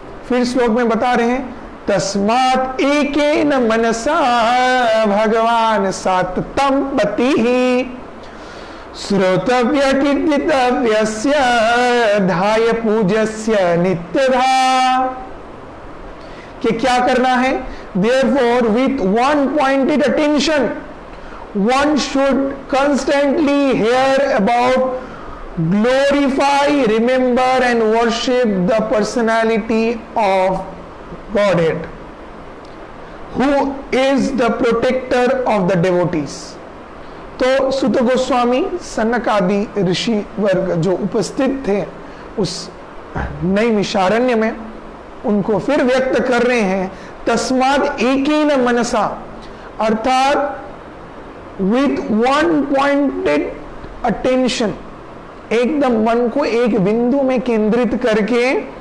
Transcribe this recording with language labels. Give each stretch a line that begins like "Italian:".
Hindi: फिर श्लोक में बता रहे हैं,
Sanskrit: तस्मात् एकेन मनसा भगवान साततं पतिः श्रोतव्य कीर्तितव्यस्य ध्याय पूज्यस्य नित्यधा।
Hindi: कि क्या करना है?
English: Therefore, with one pointed attention, one should constantly hear about, glorify, remember and worship the personality of Godhead, who is the protector of the devotees.
Hindi: तो सुत गोस्वामी सनक आदि ऋषि वर्ग जो उपस्थित थे उस नैमिषारण्य में, उनको फिर व्यक्त कर रहे हैं,
Sanskrit: तस्माद एकेन मनसा,
Hindi: अर्थात
English: with one pointed attention,
Hindi: एकदम मन को एक बिंदु में केंद्रित करके